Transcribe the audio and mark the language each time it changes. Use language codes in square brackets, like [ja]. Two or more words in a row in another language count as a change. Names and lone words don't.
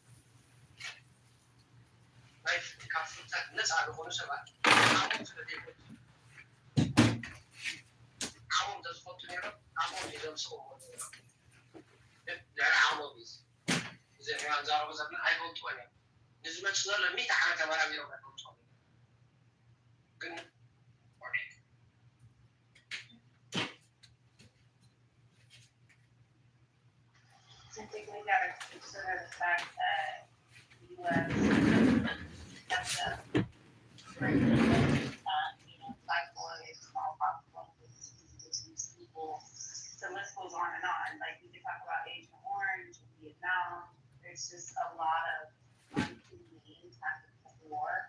[ti] ናይ ካብ ፍልጠት ነፃ ዝኾኑ ሰባት ዓሞም ስለዘይፈቱ ዓሞም ተዝፈቱ ነይሮም ዓሞም ዘምስኦም ነይሮም ልዕሊ ዓሞም እዩ እዚ ንዛረቡ ዘለና ኣይፈልጥዎን እዮም ንዝመፅ ዘሎ ሚእቲ ዓመተ ተመራሚሮም ኣይፈልጥዎን ግን [en] Since we got to consider the fact that the U.S. has to you know, typhoid, smallpox, these people it's just a lot of inconvenience happening before.